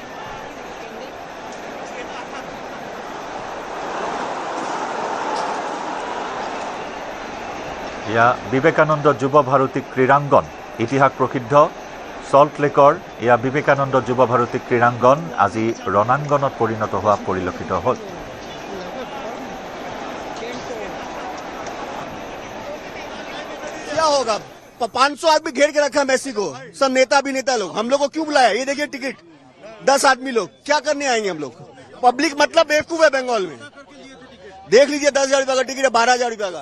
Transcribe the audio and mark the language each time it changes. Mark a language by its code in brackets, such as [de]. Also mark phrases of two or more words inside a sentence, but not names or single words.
[as] এয়া বিবেকানন্দ যুৱ ভাৰতী ক্ৰীড়াংগন, ইতিহাস প্ৰসিদ্ধ সল্ট লেকৰ এয়া বিবেকানন্দ যুৱ ভাৰতী ক্ৰীড়াংগন আজি ৰণাংগনত পৰিণত হোৱা পৰিলক্ষিত হ'ল। [hi] क्या होगा? 500 आदमी घेर के रखा मेसी को, सब नेता अभिनेता लोग। हम लोग को क्यों बुलाया? ये देखिए टिकट 10 आदमी लोग क्या करने आएंगे हम लोग? पब्लिक मतलब बेवकूफ है बंगाल में। देख लीजिए 10,000 रुपया का टिकट है, 12,000 रुपया का।